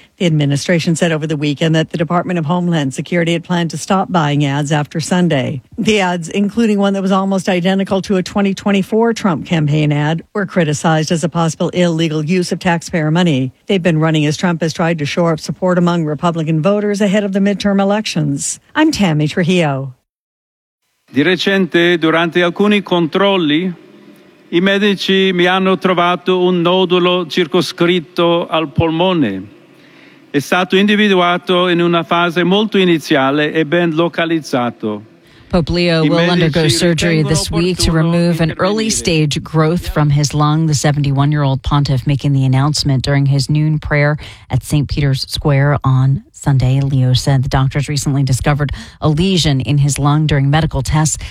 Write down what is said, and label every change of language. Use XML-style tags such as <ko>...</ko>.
<en>The administration said over the weekend that the Department of Homeland Security had planned to stop buying ads after Sunday. The ads, including one that was almost identical to a 2024 Trump campaign ad, were criticized as a possible illegal use of taxpayer money. They've been running as Trump has tried to shore up support among Republican voters ahead of the midterm elections. I'm Tammy Trujillo.</en> <it>Di recente, durante alcuni controlli, I medici mi hanno trovato un nodulo circoscritto al polmone. È stato individuato in una fase molto iniziale e ben localizzato.</it> <en>Pope Leo will undergo surgery this week to remove an early-stage growth from his lung, the 71-year-old pontiff making the announcement during his noon prayer at St. Peter's Square on Sunday. Leo said the doctors recently discovered a lesion in his lung during medical tests.</en>